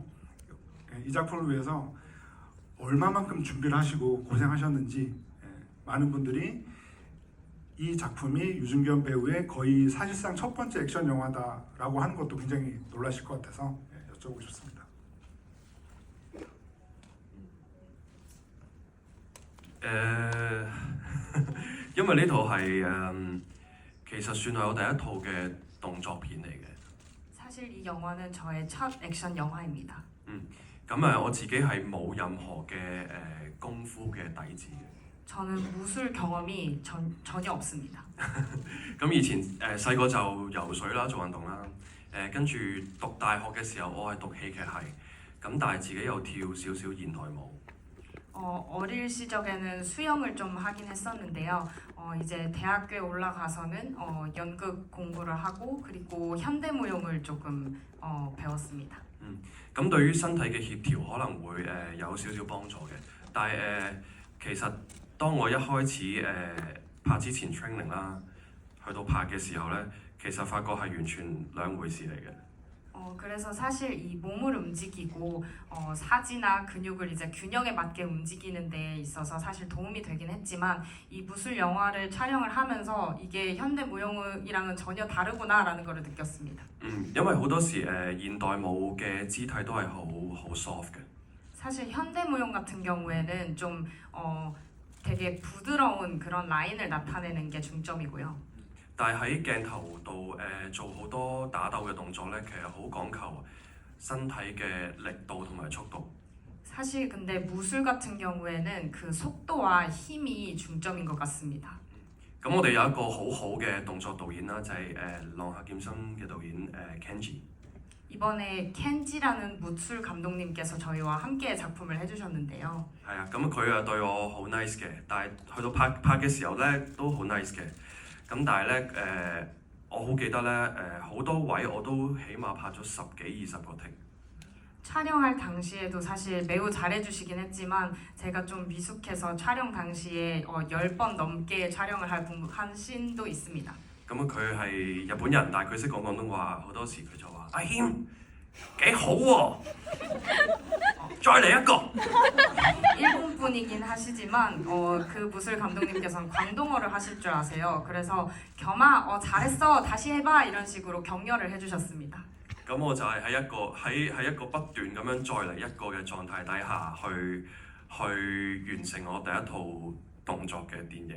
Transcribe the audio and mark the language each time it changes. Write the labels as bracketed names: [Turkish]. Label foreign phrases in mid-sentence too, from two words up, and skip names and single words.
[Korean] 이 작품을 위해서 얼마만큼 준비를 하시고 고생하셨는지 많은 분들이 이 작품이 유준겸 배우의 거의 사실상 첫 번째 액션 영화다라고 하는 것도 굉장히 놀라실 것 같아서 여쭤보고 싶습니다. [Cantonese] 因為呢套係其實算係我第一套嘅動作片嚟嘅。 [Korean] 사실 이 영화는 저의 첫 액션 영화입니다. [Cantonese] 咁我自己係冇任何嘅功夫嘅底子嘅。 [Korean] 저는 무술 경험이 전혀 없습니다. [Cantonese] 咁以前細個就游水啦，做運動啦。跟住讀大學嘅時候，我係讀戲劇系，咁但係自己又跳少少現代舞。 [Korean] 어릴 시절에는 수영을 좀 하긴 했었는데요. 이제 대학교에 올라가서는 연극 공부를 하고 그리고 현대무용을 조금 배웠습니다. [Cantonese] 咁對於身體嘅協調可能會有少少幫助嘅，但係其實當我一開始拍之前 training 啦，去到拍嘅時候咧，其實發覺係完全兩回事嚟嘅。 [Korean] 그래서 사실 이 몸을 움직이고 사지나 근육을 이제 균형에 맞게 움직이는 데 있어서 사실 도움이 되긴 했지만 이 무술 영화를 촬영을 하면서 이게 현대무용이랑은 전혀 다르구나라는 걸 느꼈습니다. [Cantonese] 因為好多時現代舞嘅肢體都係好 soft 嘅。 [Korean] 사실 현대무용 같은 경우에는 좀 되게 부드러운 그런 라인을 나타내는 게 중점이고요. [Cantonese] 但係喺鏡頭度做好多打鬥嘅動作咧，其實好講求身體嘅力度同埋速度。 [Korean] 사실 근데 무술 같은 경우에는 그 속도와 힘이 중점인 것 같습니다. [Cantonese] 咁我哋有一個好好嘅動作導演啦，就係浪客劍心嘅導演 Kenji。 [Korean] 이번에 켄지라는 무술 감독님께서 저희와 함께 작품을 해주셨는데요. [Cantonese] 係啊，咁佢對我好 nice 嘅，但係去到拍嘅時候咧都好 nice 嘅。咁但係咧我好記得咧好多位我都起碼拍咗10幾20個 take。 [Korean] 촬영할 당시에도 사실 매우 잘해주시긴 했지만 제가 좀 미숙해서 촬영 당시에 10번 넘게 촬영을 한 씬도 있습니다. [Cantonese] 咁佢係日本人，但係佢識講廣東話，好多時佢就話：阿謙幾好喎，再嚟一個。 [Korean] 일본 분이긴 하시지만 그 무술 감독님께서는 광동어를 하실 줄 아세요. 그래서 겸아 잘했어 다시 해봐 이런 식으로 격려를 해주셨습니다. [Cantonese] 咁我就係喺一個不斷咁樣再嚟一個嘅狀態底下去完成我第一套動作嘅電影。